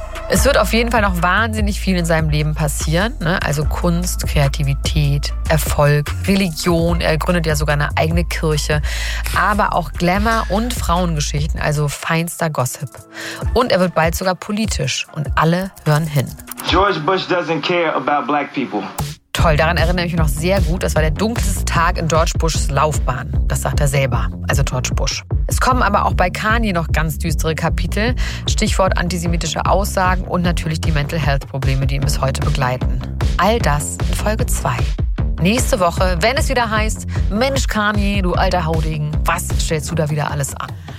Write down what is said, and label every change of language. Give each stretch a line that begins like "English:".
German: Es wird auf jeden Fall noch wahnsinnig viel in seinem Leben passieren. Ne? Also Kunst, Kreativität, Erfolg, Religion. Er gründet ja sogar eine eigene Kirche. Aber auch Glamour und Frauengeschichten, also feinster Gossip. Und er wird bald sogar politisch und alle hören hin.
English: George Bush doesn't care about black people.
German: Toll, daran erinnere ich mich noch sehr gut. Das war der dunkelste Tag in George Bushs Laufbahn. Das sagt er selber, also George Bush. Es kommen aber auch bei Kanye noch ganz düstere Kapitel. Stichwort antisemitische Aussagen und natürlich die Mental Health Probleme, die ihn bis heute begleiten. All das in Folge 2. Nächste Woche, wenn es wieder heißt, Mensch Kanye, du alter Haudegen, was stellst du da wieder alles an?